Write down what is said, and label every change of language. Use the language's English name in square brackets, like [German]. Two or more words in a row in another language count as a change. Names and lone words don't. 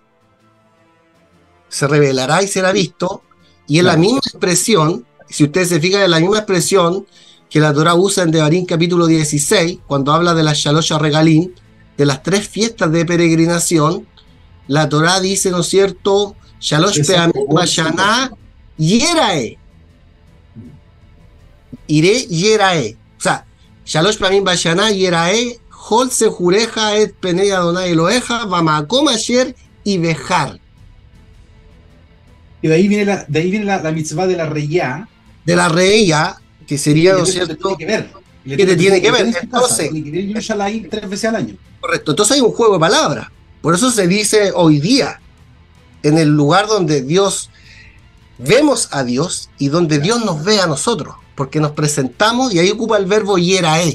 [Spanish] Se revelará y será visto, y es la misma expresión, si ustedes se fijan, es la misma expresión que la Torah usa en Devarim capítulo 16, cuando habla de las [Hebrew] שלוש רגלים, [Spanish] de las 3 fiestas de peregrinación. La Torah dice, ¿no es cierto? [Hebrew] שלוש פעמים בשנה יראה. יראה יראה. [Spanish] O sea, [Hebrew] שלוש פעמים בשנה יראה כל זכורך את פני אדני אלהיך במקום אשר יבחר. [Spanish] Y de ahí viene la mitzvah de la reyá. De la reía, que sería, ¿no es cierto? ¿Qué te tiene que ver? Entonces, tiene que ver Yerushalayim 3 veces al año. Correcto, entonces hay un juego de palabras. Por eso se dice hoy día, en el lugar donde Dios, vemos a Dios y donde Dios nos ve a nosotros, porque nos presentamos y ahí ocupa el verbo yerae.